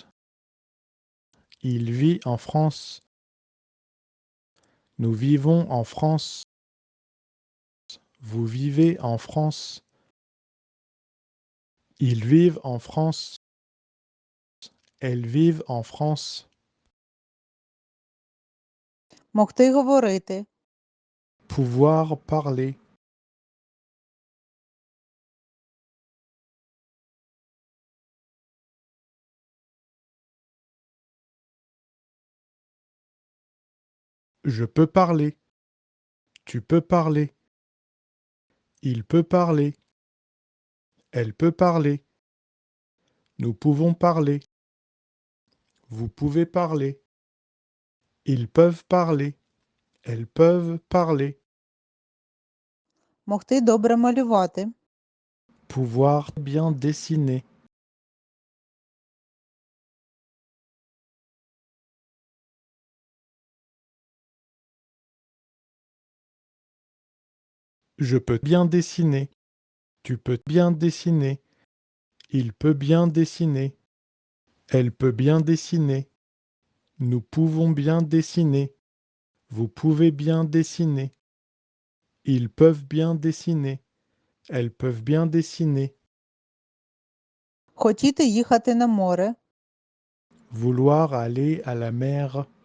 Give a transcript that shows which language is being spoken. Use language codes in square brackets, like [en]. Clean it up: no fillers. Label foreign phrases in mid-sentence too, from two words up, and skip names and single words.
[fr] Il vit en France. Nous vivons en France. Vous vivez en France. Ils vivent en France. Elles vivent en France. [uk] Могти говорити. [fr] Pouvoir parler. Je peux parler. Tu peux parler. Il peut parler. Elle peut parler. Nous pouvons parler. Vous pouvez parler. Ils peuvent parler. Elles peuvent parler. [uk] Могти добре малювати. [fr] Pouvoir bien dessiner. Je peux bien dessiner. Tu peux bien dessiner. Il peut bien dessiner. Elle peut bien dessiner. Nous pouvons bien dessiner. Vous pouvez bien dessiner. Ils peuvent bien dessiner. Elles peuvent bien dessiner. [uk] Хотіти їхати на море. [fr] Vouloir aller à la mer.